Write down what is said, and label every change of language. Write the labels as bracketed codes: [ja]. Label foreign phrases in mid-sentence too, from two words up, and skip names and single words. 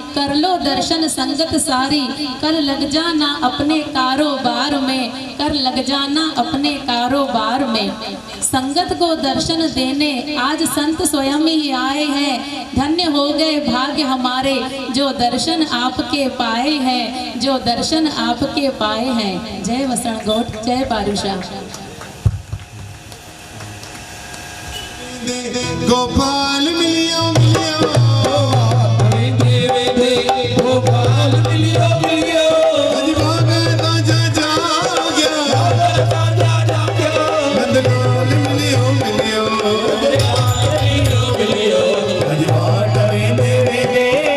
[hi] कर लो दर्शन संगत सारी, कर लग जाना अपने कारोबार में, कर लग जाना अपने कारोबार में। संगत को दर्शन देने आज संत स्वयं ही आए हैं, धन्य हो गए भाग्य हमारे जो दर्शन आपके पाए हैं, जो दर्शन आपके पाए हैं। [sd] जय वसण गोठ, जय पारुषा। गोपाल मिलियो मिलियो, गोपाल मिलियो मिलियो, नंदलाल मिलियो मिलियो, मिलियो मिलियो, अजवाट वे